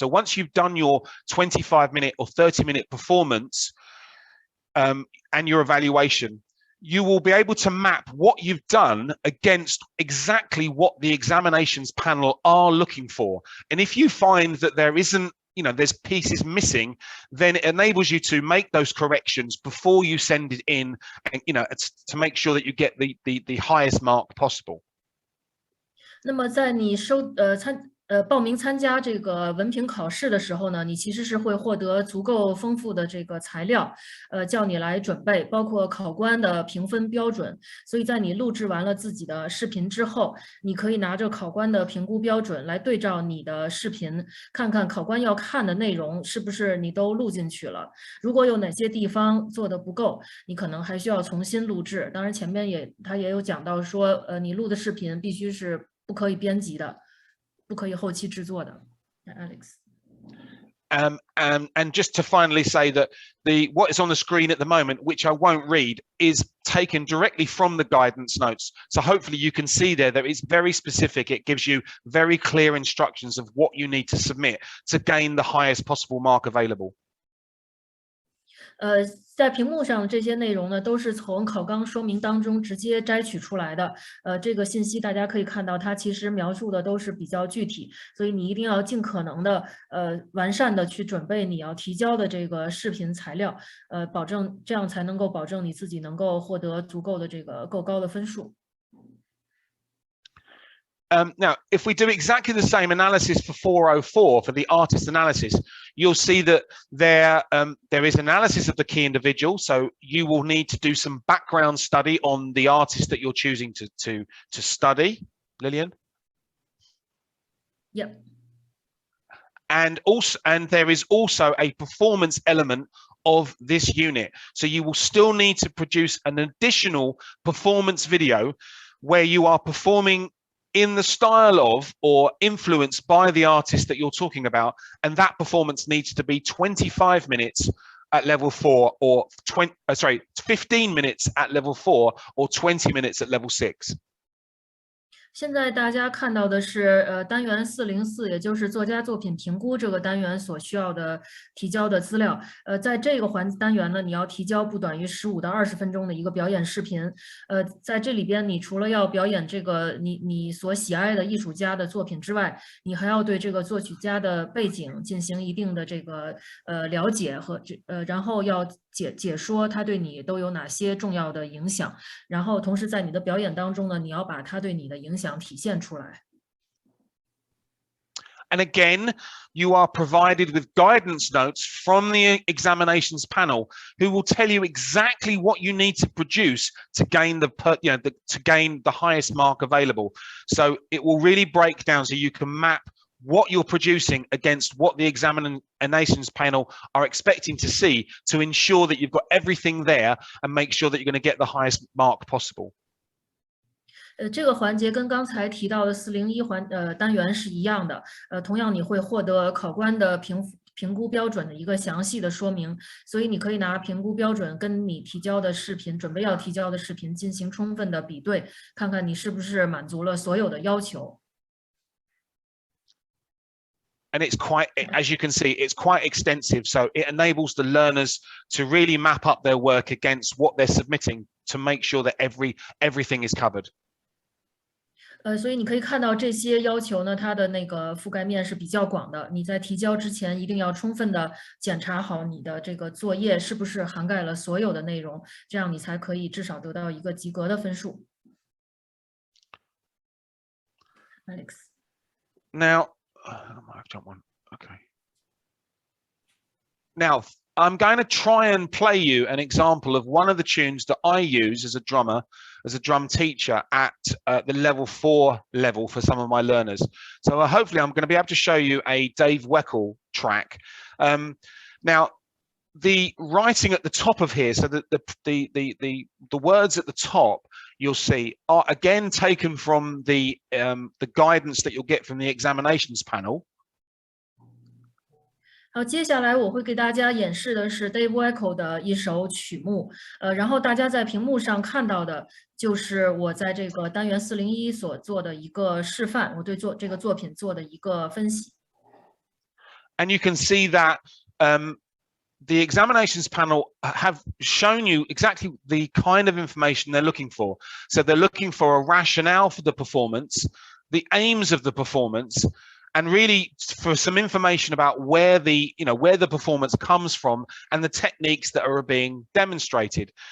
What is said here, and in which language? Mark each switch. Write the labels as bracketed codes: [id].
[en] So once you've done your 25-minute or 30-minute performance and your evaluation, you will be able to map what you've done against exactly what the examinations panel are looking for. And if you find that there isn't, there's pieces missing, then it enables you to make those corrections before you send it in, and to make sure that you get the highest mark possible. [zh] 那么在你报名参加这个文凭考试的时候呢，你其实是会获得足够丰富的这个材料，叫你来准备，包括考官的评分标准。所以在你录制完了自己的视频之后，你可以拿着考官的评估标准来对照你的视频，看看考官要看的内容是不是你都录进去了。如果有哪些地方做的不够，你可能还需要重新录制。当然前面他也有讲到说，你录的视频必须是不可以编辑的。不可以后期制作的。Alex. [en] And just to finally say that what is on the screen at the moment, which I won't read, is taken directly from the guidance notes. So hopefully you can see there that it's very specific. It gives you very clear instructions of what you need to submit to gain the highest possible mark available. [zh] 在屏幕上的这些内容呢，都是从考纲说明当中直接摘取出来的。这个信息大家可以看到，它其实描述的都是比较具体，所以你一定要尽可能的完善的去准备你要提交的这个视频材料，保证这样才能够保证你自己能够获得足够的这个够高的分数。 [en] Now, if we do exactly the same analysis for 404 for the artist analysis, you'll see that there is analysis of the key individual. So you will need to do some background study on the artist that you're choosing to study. Lillian? Yep. And there is also a performance element of this unit. So you will still need to produce an additional performance video where you are performing in the style of or influenced by the artist that you're talking about, and that performance needs to be 25 minutes at level 4 or 15 minutes at level 4 or 20 minutes at level 6. [zh] 现在大家看到的是单元404，也就是作家作品评估这个单元所需要的提交的资料。在这个单元呢，你要提交不短于15到20分钟的一个表演视频。在这里边，你除了要表演这个你所喜爱的艺术家的作品之外，你还要对这个作曲家的背景进行一定的这个了解和然后要解说他对你都有哪些重要的影响。然后同时在你的表演当中呢，你要把他对你的影响体现出来。 [en] And again, you are provided with guidance notes from the examinations panel, who will tell you exactly what you need to produce to gain to gain the highest mark available. So it will really break down so you can map what you're producing against what the examinations panel are expecting to see to ensure that you've got everything there and make sure that you're going to get the highest mark possible. [zh] 这个环节跟刚才提到的401单元是一样的，同样你会获得考官的评估标准的一个详细的说明，所以你可以拿评估标准跟你提交的视频，准备要提交的视频进行充分的比对，看看你是不是满足了所有的要求。 [en] And it's quite, as you can see, it's quite extensive. So it enables the learners to really map up their work against what they're submitting to make sure that everything is covered. [zh] 所以你可以看到这些要求呢，它的那个覆盖面是比较广的。你在提交之前一定要充分的检查好你的这个作业是不是涵盖了所有的内容，这样你才可以至少得到一个及格的分数。 [en] Alex. Now, I've jumped one. Okay. Now, I'm going to try and play you an example of one of the tunes that I use as a drummer, as a drum teacher at the level 4 level for some of my learners. So hopefully I'm going to be able to show you a Dave Weckl track. Now, the writing at the top of here, so the words at the top you'll see are again taken from the guidance that you'll get from the examinations panel. [zh] 好，接下来我会给大家演示的是 Dave Weckl 的一首曲目，然后大家在屏幕上看到的就是我在这个单元401所做的一个示范，我对这个作品做的一个分析。 [en] And you can see that the examinations panel have shown you exactly the kind of information they're looking for. So they're looking for a rationale for the performance, the aims of the performance, and really for some information about where the performance comes from and the techniques that are being demonstrated.